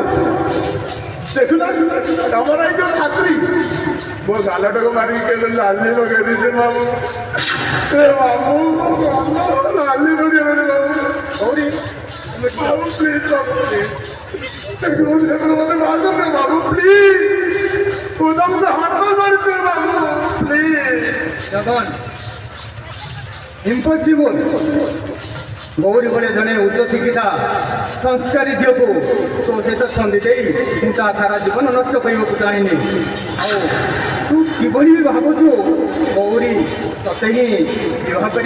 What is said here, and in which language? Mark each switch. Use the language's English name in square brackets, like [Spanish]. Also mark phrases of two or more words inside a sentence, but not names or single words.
[Hindi] देखो ना हमारा जो छात्री वो गालटा को मारी के लाली लगे दीजिए बाबू। बाबू लाली लगे मेरे बाबू। और बाबू प्लीज बाबू प्लीज, बाबू प्लीज। [Odia] ମୁଁ ତମକୁ ହାତ ଧରିଛି ବାବୁ ପ୍ଲିଜ। ଜଗନ ଇମ୍ପସିବଲ୍। ଗୌରୀ ଭଳି ଜଣେ ଉଚ୍ଚ ଶିକ୍ଷିତା ସଂସ୍କାରୀ ଝିଅକୁ ତୋ ସହିତ ସନ୍ଧି ଦେଇ ମୁଁ ତା ସାରା ଜୀବନ ନଷ୍ଟ କରିବାକୁ ଚାହେଁନି। ଆଉ ତୁ କିଭଳି ଭାବୁଛୁ ଗୌରୀ ତତେ ହିଁ ବିବାହ କରିବ?